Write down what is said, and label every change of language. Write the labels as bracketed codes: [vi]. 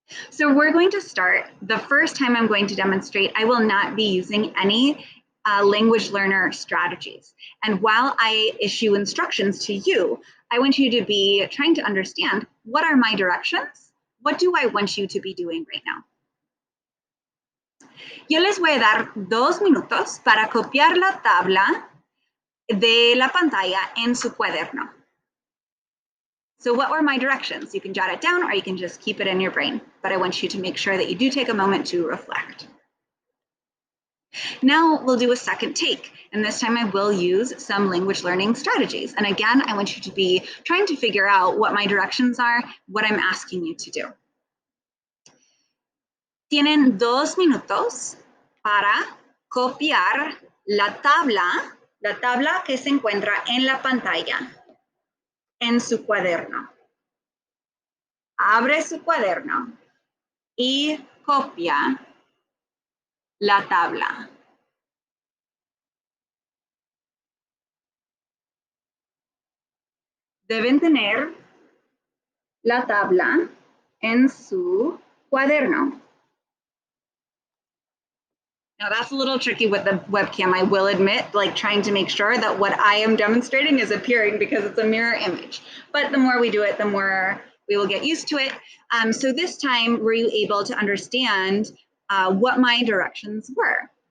[en] So we're going to start. The first time I'm going to demonstrate, I will not be using any language learner strategies. And while I issue instructions to you, I want you to be trying to understand, what are my directions? What do I want you to be doing right now? [es] Yo les voy a dar 2 minutos para copiar la tabla de la pantalla en su cuaderno. [en] So what were my directions? You can jot it down or you can just keep it in your brain, but I want you to make sure that you do take a moment to reflect. Now we'll do a second take, and this time I will use some language learning strategies. And again, I want you to be trying to figure out what my directions are, what I'm asking you to do. [es] Tienen 2 minutos para copiar la tabla que se encuentra en la pantalla, en su cuaderno. Abre su cuaderno y copia la tabla. Deben tener la tabla en su cuaderno. [en] Now that's a little tricky with the webcam, I will admit, like trying to make sure that what I am demonstrating is appearing because it's a mirror image. But the more we do it, the more we will get used to it. So this time, were you able to understand what my directions were?